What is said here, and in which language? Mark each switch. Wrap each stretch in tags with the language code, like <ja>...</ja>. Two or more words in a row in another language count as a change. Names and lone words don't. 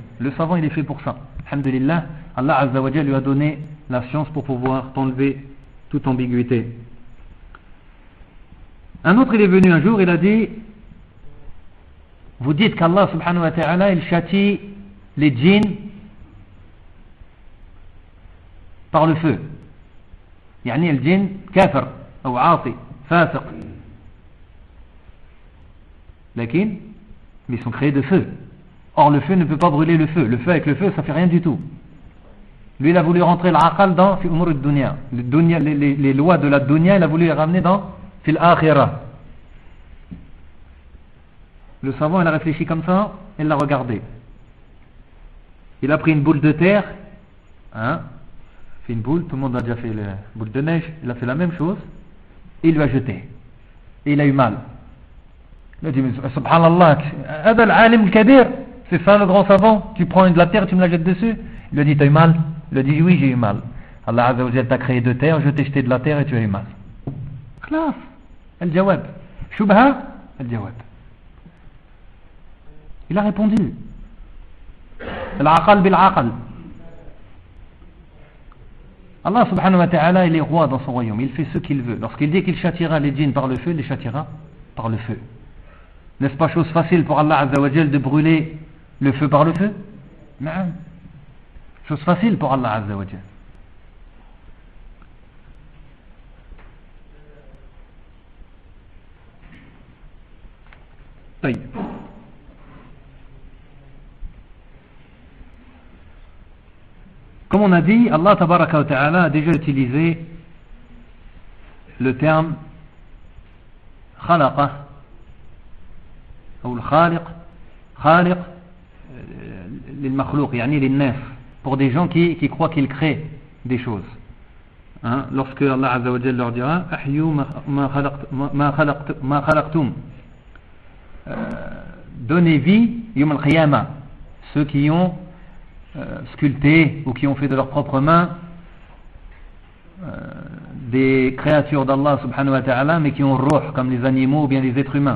<fr>Le savant, il est fait pour ça. Alhamdulillah, Allah</fr> <ar>عز وجل</ar> <fr>lui a donné la science pour pouvoir t'enlever toute ambiguïté. Un autre, il est venu un jour, il a dit, vous dites qu'Allah</fr> <ar>سبحانه وتعالى,</ar> <fr>il châtie les djinns par le feu.</fr> <ar>يعني الجن كافر أو عاصي فاسق. لكن</ar> <fr>ils sont créés de feu. Or le feu ne peut pas brûler le feu. Le feu avec le feu, ça fait rien du tout. Lui, il a voulu rentrer l'aqal dans</fr> <ar>في أمور الدنيا.</ar> <fr>Les lois de la dunya, il a voulu les ramener dans</fr> <ar>في الآخرة.</ar> <fr>Le savant, il a réfléchi comme ça, il l'a regardé. Il a pris une boule de terre, hein, fait une boule, tout le monde a déjà fait la boule de neige, il a fait la même chose, et il lui a jeté. Et il a eu mal. Il a dit,</fr> <ar>سبحان الله هذا العالم الكبير,</ar> <fr>c'est ça le grand savant, tu prends de la terre, tu me la jettes dessus. Il lui a dit, t'as eu mal? Il a dit, oui, j'ai eu mal. Allah</fr> <ar>عز وجل</ar> <fr>t'a créé de terre, je t'ai jeté de la terre et tu as eu mal.</fr> <ar>Classe, al-jawab. Shubha, al-jawab.</ar> <fr>Il a répondu.</fr> <ar>العقل بالعقل.</ar> <fr>Allah</fr> <ar>سبحانه وتعالى,</ar> <fr>il est roi dans son royaume, il fait ce qu'il veut. Lorsqu'il dit qu'il châtiera les djinns par le feu, il les châtiera par le feu. N'est-ce pas chose facile pour Allah</fr> <ar>عز وجل</ar> <fr>de brûler le feu par le feu? Non. Chose facile pour Allah</fr> <ar>عز وجل. طيب.</ar> <fr>Comme on a dit, Allah</fr> <ar>تبارك وتعالى</ar> <fr>a déjà utilisé le terme khalaqa ou le khaliq,</fr> <ar>خالق للمخلوق يعني للناس,</ar> <fr>pour des gens qui croient qu'ils créent des choses. Hein? Lorsque Allah</fr> <ar>عز وجل</ar> <fr>leur dira</fr> <ar>أحيوا ما خلقتم,</ar> <fr>donnez vie</fr> <ar>يوم القيامة,</ar> <fr>ceux qui ont sculpté ou qui ont fait de leurs propres mains des créatures d'Allah</fr> <ar>سبحانه وتعالى,</ar> <fr>mais qui ont ruh comme les animaux ou bien les êtres humains.</fr>